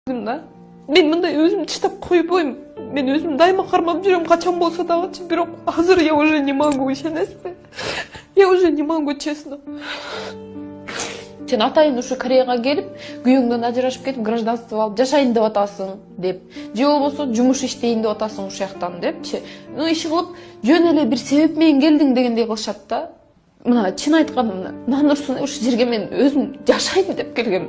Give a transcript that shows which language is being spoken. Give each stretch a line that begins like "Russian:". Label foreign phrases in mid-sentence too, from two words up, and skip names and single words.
Kyrgyz: да. Мен мындай өзүмдү таштап койбойм. Мен өзүм дайыма кармап жүрөм, качан болсо дагычы. Бирок азыр
Russian: я уже не могу, ишенесизби? Я уже не могу, честно.
Kyrgyz: Сен атайын ушу Кореяга келип, күйөөңдөн ажырашып кетип, гражданство алып жашайын деп атасың деп. Же болбосо жумуш иштейин деп атасың ушул жактан депчи. Ну иш кылып, жөн эле бир себеп менен келдиң дегендей кылышат да. Мына чын айтканымда, Нанурсун ушул жерге мен өзүм жашайм деп келгем.